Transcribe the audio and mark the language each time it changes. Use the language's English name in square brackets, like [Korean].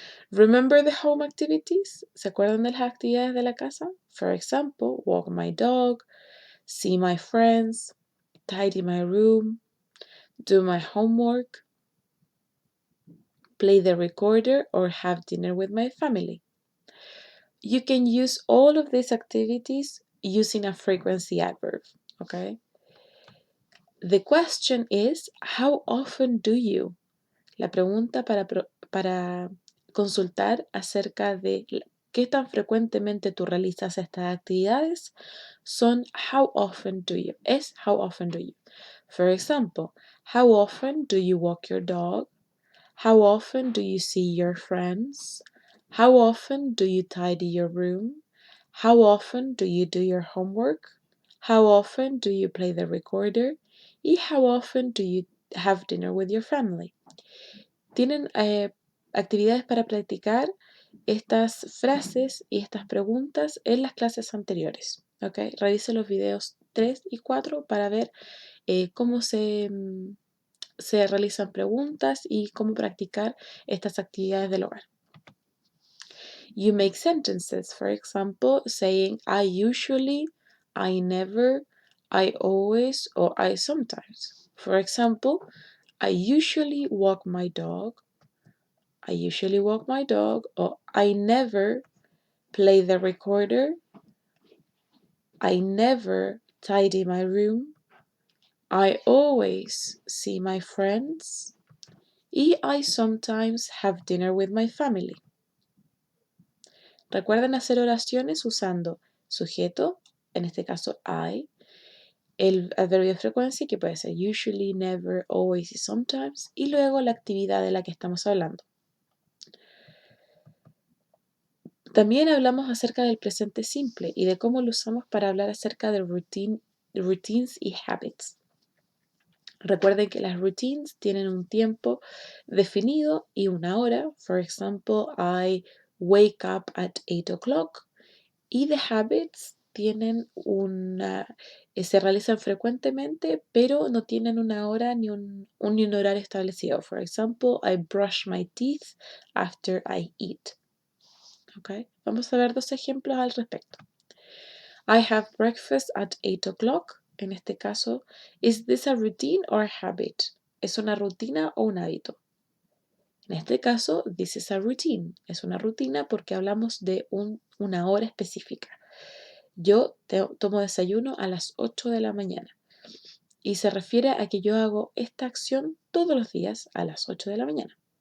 [English] Remember the home activities? [Spanish] ¿Se acuerdan de las actividades de la casa? [English] For example, walk my dog, see my friends, tidy my room, do my homework, play the recorder, or have dinner with my family. You can use all of these activities using a frequency adverb, okay? The question is, how often do you? [Spanish] La pregunta para consultar acerca de qué tan frecuentemente tú realizas estas actividades son [English] how often do you? Es how often do you? For example, how often do you walk your dog? How often do you see your friends? How often do you tidy your room? How often do you do your homework? How often do you play the recorder? Y how often do you have dinner with your family? [Spanish] Tienen actividades para practicar estas frases y estas preguntas en las clases anteriores. ¿Okay? Revise los videos 3 y 4 para ver cómo se realizan preguntas y cómo practicar estas actividades del hogar. [English] You make sentences, for example, saying I usually, I never, I always, or I sometimes. For example, I usually walk my dog. I usually walk my dog, or I never play the recorder. I never tidy my room. I always see my friends. Y I sometimes have dinner with my family. [Spanish] Recuerden hacer oraciones usando sujeto, en este caso I, el adverbio de frecuencia que puede ser usually, never, always y sometimes, y luego la actividad de la que estamos hablando. También hablamos acerca del presente simple y de cómo lo usamos para hablar acerca de routines y habits. Recuerden que las routines tienen un tiempo definido y una hora. [English] For example, I wake up at 8 o'clock. Y the habits tienen [Spanish] Se realizan frecuentemente, pero no tienen una hora ni un horario establecido. [English] For example, I brush my teeth after I eat. Okay. [Spanish] Vamos a ver dos ejemplos al respecto. [English] I have breakfast at 8 o'clock. [Spanish] En este caso, [English] is this a routine or a habit? [Spanish] ¿Es una rutina o un hábito? En este caso, [English] this is a routine. [Spanish] Es una rutina porque hablamos de una hora específica. Yo tomo desayuno a las 8 de la mañana y se refiere a que yo hago esta acción todos los días a las 8 de la mañana.